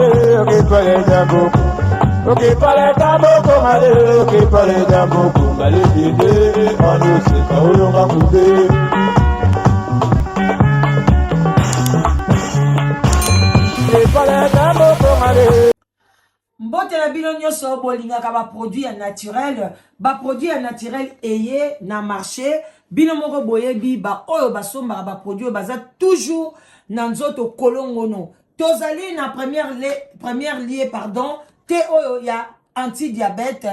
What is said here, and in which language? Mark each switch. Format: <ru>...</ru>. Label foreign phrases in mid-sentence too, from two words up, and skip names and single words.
<ln>ok pale jambo. Ok pale jambo komale, ok pale jambo komale dede, ando se kaolo makude. Ok pale jambo komale. Mbote na bino nyonso bolingaka ba produit ya naturel, ba produit ya naturel eye na marché, bino moko boyebi ba oyo basombaka ba produit baza toujours na nzoto kolongono. Tozali na</ln> <fr>première lié pardon,</fr> <ln>te oyo ya anti-diabète.</ln>